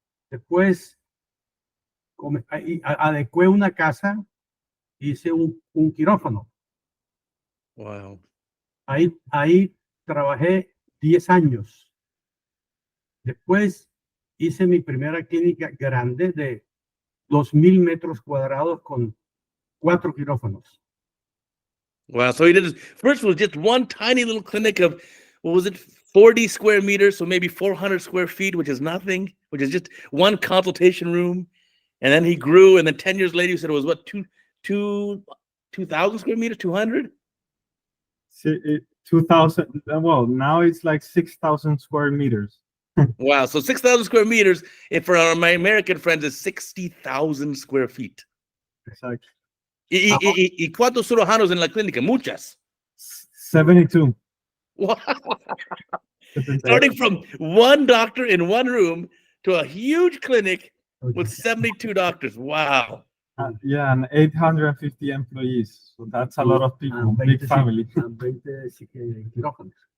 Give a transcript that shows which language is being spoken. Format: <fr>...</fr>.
<es>Después adecué una casa, hice un quirófano.</es> <en>Wow.</en> <es>Ahí trabajé 10 años. Después hice mi primera clínica grande de 2,000 metros cuadrados con 4 quirófanos.</es> <en>Wow. So he did first was just one tiny little clinic of, what was it, 40 square meters, so maybe 400 square feet, which is nothing, which is just one consultation room. And then he grew, and then 10 years later, you said it was what, 2,000 square meters, 200? 2,000. Well, now it's like 6,000 square meters. Wow. So 6,000 square meters, and for my American friends, is 60,000 square feet. Exactly.</en> <es>¿Y cuántos cirujanos en la clínica? Muchas. 72.</es> <en>Wow. Starting from one doctor in one room to a huge clinic with 72 doctors. Wow. Yeah, and 850 employees. So that's a lot of people, big family.</en> <es>20 quirófanos.</es>